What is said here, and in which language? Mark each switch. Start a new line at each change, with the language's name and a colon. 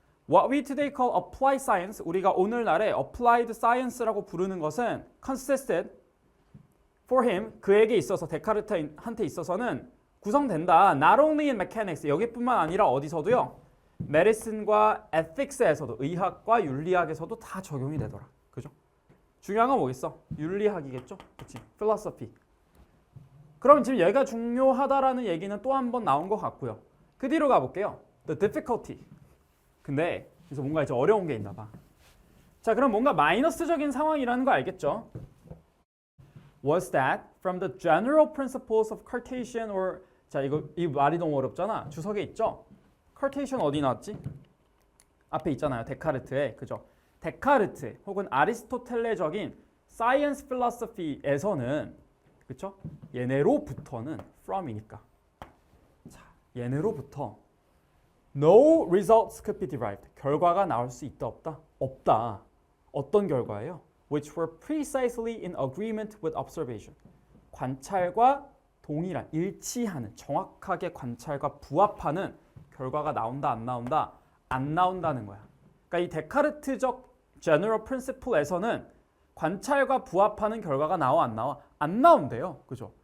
English: What we today call applied science,
Korean: 우리가 오늘날의 applied science라고 부르는 것은
English: consisted for him,
Korean: 그에게 있어서 데카르트한테 있어서는 구성된다.
English: Not only in mechanics,
Korean: 여기뿐만 아니라 어디서도요. medicine과 ethics에서도, 의학과 윤리학에서도 다 적용이 되더라. 그죠? 중요한 건 뭐겠어? 윤리학이겠죠? 그치? philosophy. 그럼 지금 얘가 중요하다라는 얘기는 또 한 번 나온 것 같고요. 그 뒤로 가볼게요.
English: The difficulty.
Korean: 근데 그래서 뭔가 이제 어려운 게 있나 봐. 자, 그럼 뭔가 마이너스적인 상황이라는 거 알겠죠?
English: Was that from the general principles of Cartesian or
Korean: 자, 이 말이 너무 어렵잖아. 주석에 있죠? Cartesian 어디 나왔지? 앞에 있잖아요. 데카르트에. 그죠? 데카르트 혹은 아리스토텔레적인 science philosophy에서는 그쵸? 얘네로부터는 from이니까. 자, 얘네로부터
English: No results could be derived.
Korean: 결과가 나올 수 있다 없다? 없다. 어떤 결과예요?
English: Which were precisely in agreement with observation.
Korean: 관찰과 동일한, 일치하는, 정확하게 관찰과 부합하는 결과가 나온다 안 나온다? 안 나온다는 거야. 그러니까 이 데카르트적 general principle에서는 관찰과 부합하는 결과가 나와 안 나와? 안 나온대요. 그죠?